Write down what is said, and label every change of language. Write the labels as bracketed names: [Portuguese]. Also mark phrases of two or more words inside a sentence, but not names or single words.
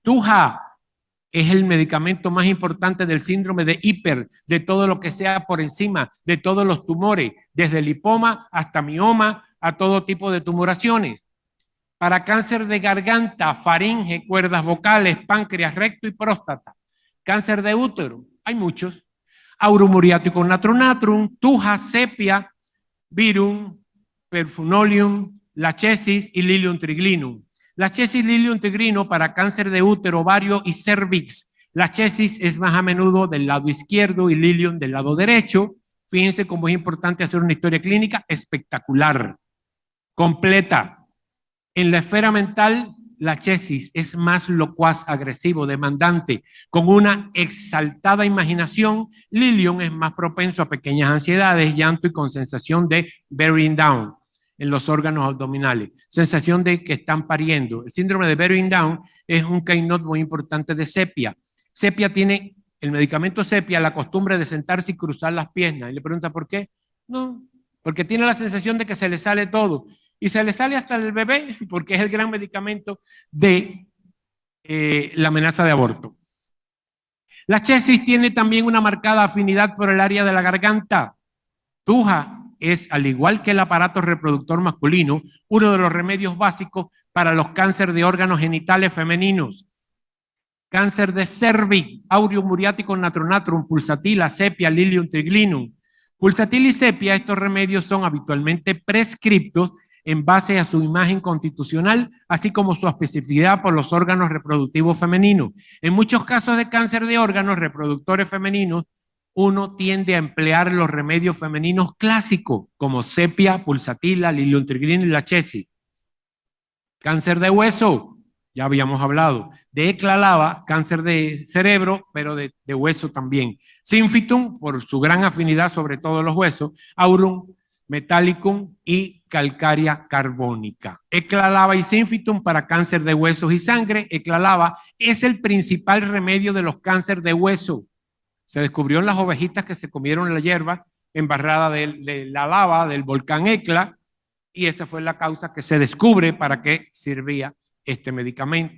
[Spanish] Tuja es el medicamento más importante del síndrome de hiper, de todo lo que sea por encima, de todos los tumores, desde lipoma hasta mioma, a todo tipo de tumoraciones. Para cáncer de garganta, faringe, cuerdas vocales, páncreas, recto y próstata. Cáncer de útero, hay muchos. Aurum muriaticum natronatrum, tuja, sepia, virum, perfumolium, lachesis y lilium triglinum. Lachesis lilium triglino para cáncer de útero, ovario y cervix. Lachesis es más a menudo del lado izquierdo y lilium del lado derecho. Fíjense cómo es importante hacer una historia clínica espectacular, completa. En la esfera mental, lachesis es más locuaz, agresivo, demandante, con una exaltada imaginación. Lilium es más propenso a pequeñas ansiedades, llanto y con sensación de [English] bearing down [Spanish] en los órganos abdominales, sensación de que están pariendo. El síndrome de [English] bearing down [Spanish] es un cainot muy importante de sepia. Sepia tiene, el medicamento sepia, la costumbre de sentarse y cruzar las piernas. Y le pregunta, ¿por qué? No, porque tiene la sensación de que se le sale todo. Y se le sale hasta el bebé, porque es el gran medicamento de la amenaza de aborto. La chesis tiene también una marcada afinidad por el área de la garganta. Tuja es, al igual que el aparato reproductor masculino, uno de los remedios básicos para los cánceres de órganos genitales femeninos. Cáncer de cervix, aureum muriaticum natronatrum, pulsatila, sepia, lilium triglinum. Pulsatil y sepia, estos remedios son habitualmente prescriptos en base a su imagen constitucional, así como su especificidad por los órganos reproductivos femeninos. En muchos casos de cáncer de órganos reproductores femeninos, uno tiende a emplear los remedios femeninos clásicos, como sepia, pulsatila, lilium triglinum y lachesis. Cáncer de hueso, ya habíamos hablado. De eclalava, cáncer de cerebro, pero de hueso también. Synfitum, por su gran afinidad sobre todos los huesos. Aurum metallicum y calcárea carbónica. Eclalava y Synfitum para cáncer de huesos y sangre. Eclalava es el principal remedio de los cánceres de hueso. Se descubrió en las ovejitas que se comieron la hierba embarrada de la lava del volcán Ecla, y esa fue la causa que se descubre para qué servía este medicamento.